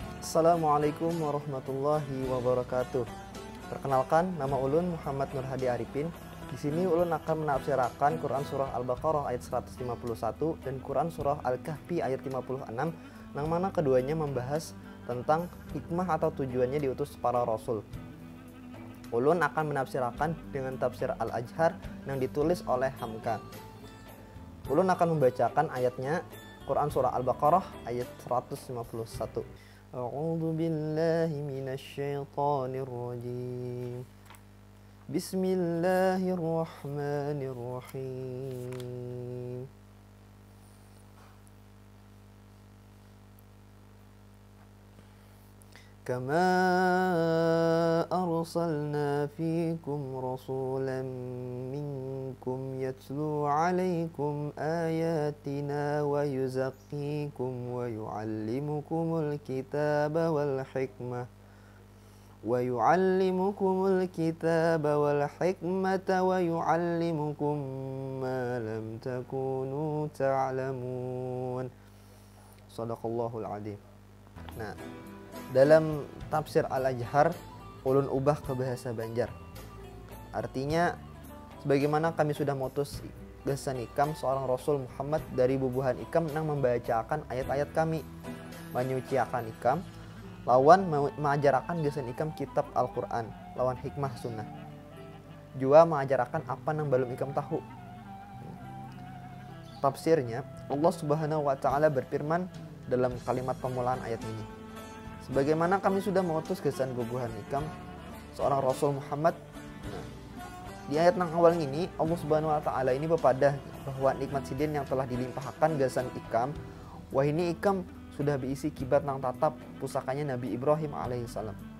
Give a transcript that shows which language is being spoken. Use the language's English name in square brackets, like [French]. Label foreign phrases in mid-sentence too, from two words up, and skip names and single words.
[Arabic] السلام عليكم ورحمة الله وبركاته. [Indonesian] Perkenalkan, nama ulun Muhammad Nur Hadi Arifin. Di sini ulun akan menafsirkan Quran surah Al-Baqarah ayat 151 dan Quran surah Al-Kahfi ayat 56, yang mana keduanya membahas tentang hikmah atau tujuannya diutus para rasul. Ulun akan menafsirkan dengan tafsir Al-Ajhar yang ditulis oleh Hamka. Ulun akan membacakan ayatnya, Quran surah Al-Baqarah ayat 151. [Arabic] أعوذ بالله من الشيطان الرجيم. بسم الله الرحمن الرحيم. كما أرسلنا فيكم رسولا منكم يتلو عليكم آياتنا ويزكيكم ويعلمكم الكتاب والحكمة ويعلمكم ما لم تكونوا تعلمون. صدق الله العظيم. [Indonesian] Nah, dalam tafsir Al-Ajhar, ulun ubah ke bahasa Banjar. [Banjar] Artinya, sebagaimana kami sudah mutus gasan ikam seorang Rasul Muhammad dari bubuhan ikam nang membacakan ayat-ayat kami, menyuciakan ikam, lawan mengajarkan gasan ikam kitab Al-Quran, lawan hikmah sunnah. Jua mengajarkan apa nang belum ikam tahu. [Indonesian] Tafsirnya, [Arabic] الله سبحانه وتعالى [Indonesian] berfirman dalam kalimat pemulaan ayat ini. [Banjar] Sebagaimana kami sudah mengutus gasan bubuhan ikam seorang Rasul Muhammad. Nah, di ayat nang awal ini [Arabic] الله سبحانه وتعالى [Banjar] ini bepadah bahwa nikmat sidin yang telah dilimpahkan gasan ikam, wah ini ikam sudah berisi kibat nang tatap pusakanya Nabi Ibrahim alaihissalam.